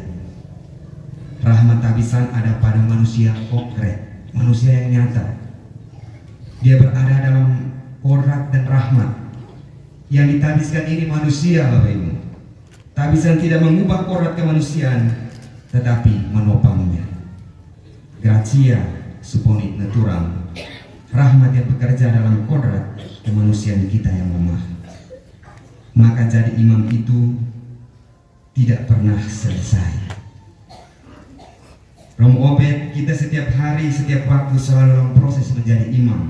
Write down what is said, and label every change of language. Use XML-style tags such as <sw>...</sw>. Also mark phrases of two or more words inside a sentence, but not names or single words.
<id>Rahmat tabisan ada pada manusia konkret, manusia yang nyata. Dia berada dalam kodrat dan rahmat. Yang ditabiskan ini manusia, Bapak Ibu. Tabisan tidak mengubah kodrat kemanusiaan, tetapi menopangnya.</id> <la>Gratia supponit naturam.</la> <id>Rahmat yang bekerja dalam kodrat kemanusiaan kita yang lemah. Maka jadi imam itu tidak pernah selesai. Romo Obed, kita setiap hari, setiap waktu selalu dalam proses menjadi imam.</id>